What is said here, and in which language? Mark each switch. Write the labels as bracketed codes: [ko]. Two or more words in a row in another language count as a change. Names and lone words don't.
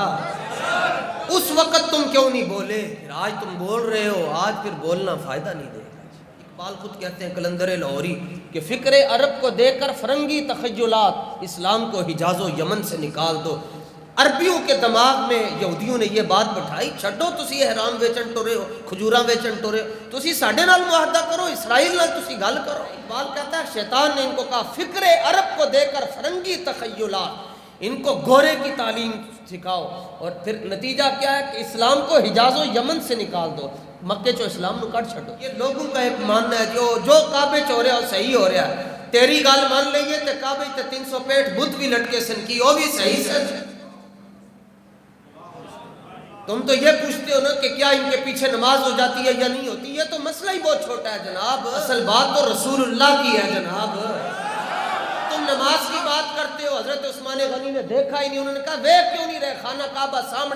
[ur] اس وقت تم کیوں نہیں بولے؟ پھر آج تم بول رہے ہو، آج پھر بولنا فائدہ نہیں دے گا۔ اقبال خود کہتے ہیں کلندر لاہوری کہ فکر عرب کو دے کر فرنگی تخیلات، اسلام کو حجاز و یمن سے نکال دو۔ عربیوں کے دماغ میں یہودیوں نے یہ بات بٹھائی، [pa] چھڈو تسی احرام ویچن ٹورے ہو، کھجوراں ویچن ٹورے ہو، تسی ساڈے نال معاہدہ کرو، اسرائیل نال تسی گل کرو۔ [ur] اقبال کہتا ہے شیطان نے ان کو کہا فکر عرب کو دے کر فرنگی تخیلات، ان کو گورے کی تعلیم سکھاؤ، اور پھر نتیجہ کیا ہے کہ اسلام کو حجاز و یمن سے نکال دو، [pa] مکے چو اسلام نو کٹ چھڈو۔ [ur] یہ لوگوں کا ایک ماننا ہے جو کعبے چ ہو رہا ہے صحیح ہو رہا ہے، [pa] تیری گل مان لئیے تے کعبے تے 365 بت بھی لٹکے سن کی وہ بھی صحیح سن۔ [ur] تم تو یہ پوچھتے ہو نا کہ کیا ان کے پیچھے نماز ہو جاتی ہے یا نہیں ہوتی، یہ تو مسئلہ ہی بہت چھوٹا ہے جناب، اصل بات تو رسول اللہ کی ہے جناب۔ تم نماز کی بات کرتے ہو، حضرت عثمان غنی نے دیکھا ہی نہیں، انہوں نے کہا دیکھ کیوں نہیں رہے خانہ کعبہ سامنے؟